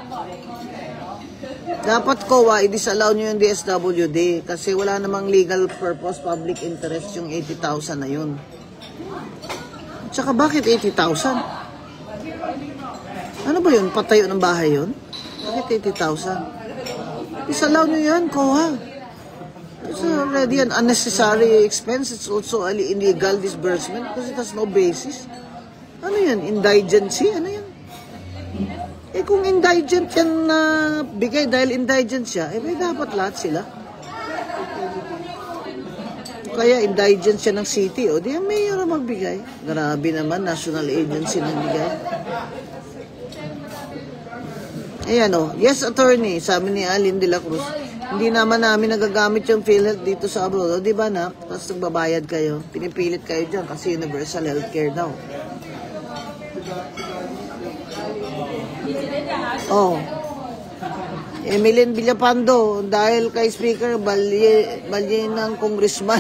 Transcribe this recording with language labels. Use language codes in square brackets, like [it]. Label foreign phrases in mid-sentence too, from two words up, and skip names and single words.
[tl] Dapat COA, i-disallow nyo yung DSWD kasi wala namang [en] legal purpose, public interest [tl] yung 80,000 na yun. Tsaka bakit 80,000? Ano ba yun? Patayo ng bahay yun? Bakit 80,000? Disallow nyo yan, COA. [en] It's already an unnecessary expense. It's also an illegal disbursement because it has no basis. [tl] Ano yan? Indigency? Ano yan? Eh kung indigent yan na bigay dahil indigent siya, eh may dapat lahat sila. Kaya indigent siya ng city, o di ang mayor ang magbigay. Grabe naman, [en] national agency [tl] nang bigay. Ayan o, [en] yes attorney, [tl] sabi ni Alin de la Cruz, hindi naman namin nagagamit yung PhilHealth dito sa abroad. O di ba nak? Tapos nagbabayad kayo, pinipilit kayo dyan kasi [en] universal healthcare [tl] daw. Oh. Emilien Villapando, dahil kay Speaker, balye ng congressman.